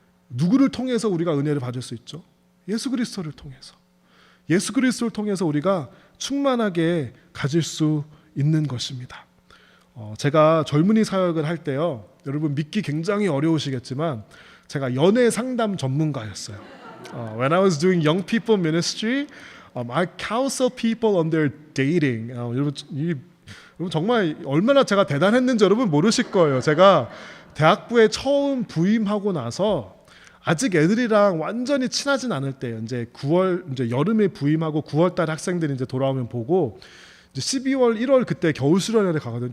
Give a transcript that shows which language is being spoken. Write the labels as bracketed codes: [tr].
[ko] 누구를 통해서 우리가 은혜를 받을 수 있죠? 예수 그리스도를 통해서. 예수 그리스도를 통해서 우리가 충만하게 가질 수 있는 것입니다. 제가 젊은이 사역을 할 때요, 여러분 믿기 굉장히 어려우시겠지만 제가 연애 상담 전문가였어요. [en] When I was doing young people ministry, I counsel people on their dating. [ko] 여러분 정말 얼마나 제가 대단했는지 여러분 모르실 거예요. 제가 대학부에 처음 부임하고 나서 아직 애들이랑 완전히 친하진 않을 때 이제 9월 이제 여름에 부임하고 9월 달에 학생들이 이제 돌아오면 보고 이제 12월 1월 그때 겨울 수련회를 가거든요.